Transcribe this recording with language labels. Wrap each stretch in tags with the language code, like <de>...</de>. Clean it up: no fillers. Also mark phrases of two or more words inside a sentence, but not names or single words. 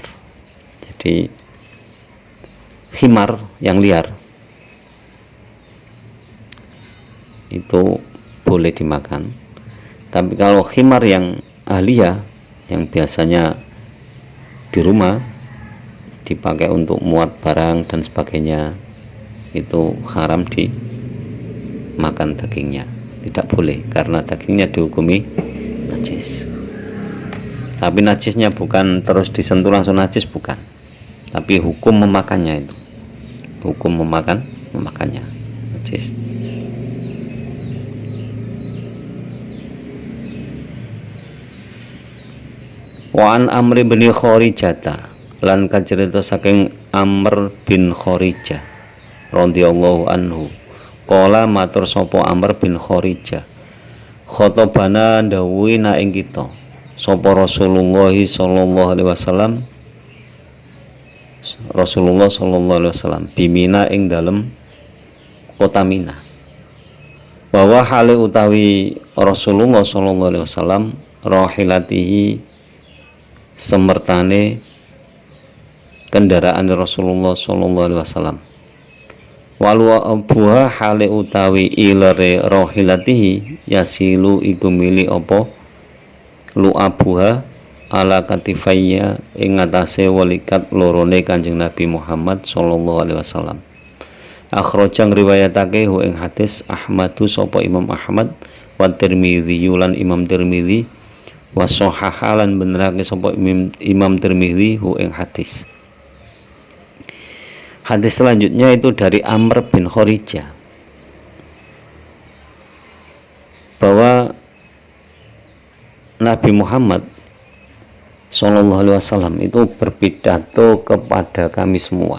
<id>Jadi khimar yang liar itu boleh dimakan, tapi kalau khimar yang ahliyah yang biasanya di rumah dipakai untuk muat barang dan sebagainya, itu haram dimakan dagingnya, tidak boleh karena dagingnya dihukumi najis. Tapi najisnya bukan terus disentuh langsung najis, bukan, tapi hukum memakannya, itu hukum memakannya najis.</id> <ar>وعن عمرو بن خارجة</ar> <jv>lan kacerita saking Amr bin Kharijah</jv> <ar>رضي الله عنه قال</ar> <jv>matur sapa Amr bin Kharijah khotobana ndawuhi na ing kita sapa Rasulullah</jv> <ar>صلى الله عليه وسلم</ar> <jv>Rasulullah</jv> <ar>صلى الله عليه وسلم بمنى</ar> <jv>ing dalem kota Mina, bahwa hale utawi Rasulullah</jv> <ar>صلى الله عليه وسلم راحلته</ar> <jv>semertane kendaraan Rasulullah sallallahu alaihi wasallam</jv> <ar>ولعابها</ar> <jv>hale utawi ilare</jv> <ar>راحلته يسيل</ar> <jv>iku mili apa</jv> <ar>لعابها على كتفي</ar> <jv>ing ngatasé walikat lorone Kanjeng Nabi Muhammad</jv> <ar>صلى الله عليه وسلم.</ar> <jv>Akhrajang riwayatake hu ing hadis Ahmadu sapa Imam Ahmad wa Tirmidzi lan Imam Tirmidzi wa sahahalan benerake sapa Imam Tirmidzi hu ing hadis.</jv> <id>Hadis selanjutnya itu dari Amr bin Kharijah bahwa Nabi Muhammad</id> <ar>صلى الله عليه وسلم</ar> <id>itu berpidato kepada kami semua.</id>